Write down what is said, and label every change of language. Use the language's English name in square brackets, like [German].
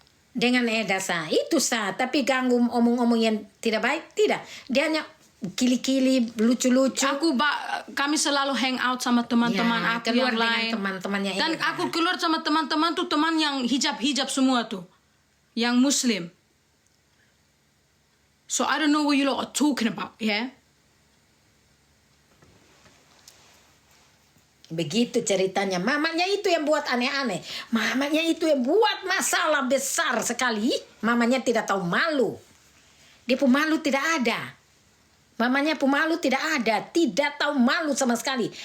[Indonesian] Dengan Eda itu tapi ganggu omong-omong yang tidak baik tidak. Dia hanya kili-kili lucu-lucu. Kami selalu hang out sama teman-teman Ya, aku keluar yang dengan lain. teman-temannya Dan Eda. aku keluar sama teman-teman tuh teman yang hijab semua tuh, yang Muslim. [English] So I don't know what you lot are talking about, yeah? [Indonesian] Begitu ceritanya. Mamanya itu yang buat aneh-aneh. Mamanya itu yang buat masalah besar sekali. Mamanya tidak tahu malu. Dia pemalu tidak ada. Mamanya pemalu tidak ada. Tidak tahu malu sama sekali.